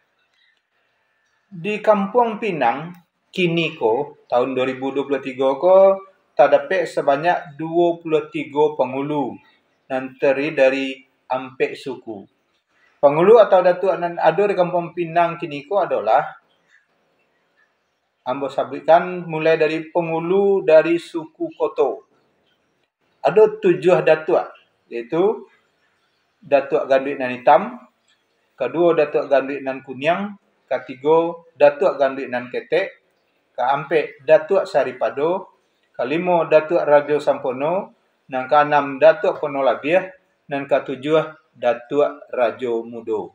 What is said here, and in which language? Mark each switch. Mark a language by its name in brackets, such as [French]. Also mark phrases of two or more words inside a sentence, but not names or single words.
[Indonesian] Di Kampung Pinang, kini tahun 2023 terdapat sebanyak 23 penghulu yang terdiri dari ampek suku. Penghulu atau datuk yang ada di Kampung Pinang kini adalah ambo sebutkan mulai dari penghulu dari suku Koto. Ada 7 datuk, yaitu datuk ganduit nan hitam, kedua datuk ganduit nan kuning, ketiga datuk ganduit nan ketek, keempat datuk saripado, kelima datuk rajo sampono, dan keenam datuk pono labiah, dan ketujuh datuk rajo mudo.